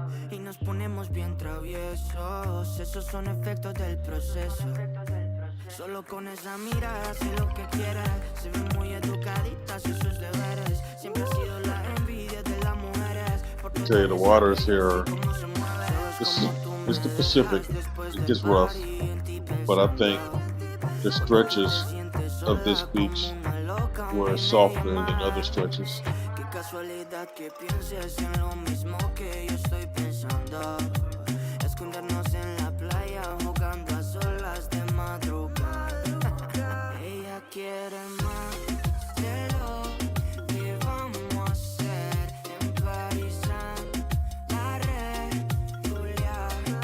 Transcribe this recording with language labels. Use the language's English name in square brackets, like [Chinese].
[Spanish] Y nos ponemos bien traviesos. Esos son efectos del proceso. Solo con esa mirada sé lo que quiere. Se ven muy educaditas y sus deberes. Siempre ha sido la envidia de las mujeres. [English] I tell you, the waters here. It's the Pacific. It gets rough, but I think the stretches of this beach were softer than other stretches. [Spanish] Casualidad que pienses en lo mismo que yo estoy pensando. Escondernos en la playa jugando a solas de madrugada. Ella quiere más de lo que vamos a hacer en París, la regular.